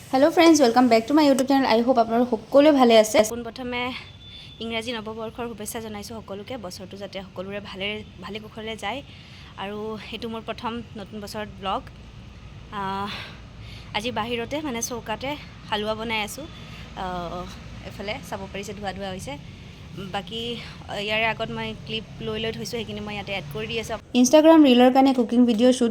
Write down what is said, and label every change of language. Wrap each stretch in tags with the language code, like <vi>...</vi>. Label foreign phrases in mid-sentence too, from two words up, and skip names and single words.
<en>Hello friends welcome back to my YouTube channel I hope</en> <as>আপনারা সকলোৱে ভালে আছে প্ৰথমে ইংৰাজী নৱবৰ্ষৰ শুভেচ্ছা জনাইছো সকলোকে বছৰটো যাতে সকলোৰে ভালে কুশলে যায় আৰু এটো মোৰ প্ৰথম নতুন বছৰত ব্লগ আজি বাহিৰতে মানে চৌকাতে হালুৱা বনাই আছো এফালে চাব পাৰিছে ধুৱা হৈছে বাকি ইয়াৰে আগত মই ক্লিপ লৈ থৈছো হেকিনি মই ইয়াতে এড কৰি দি আছো ইনষ্টাগ্ৰাম ৰীলৰ কাৰণে</as> <en>cooking video shoot</en>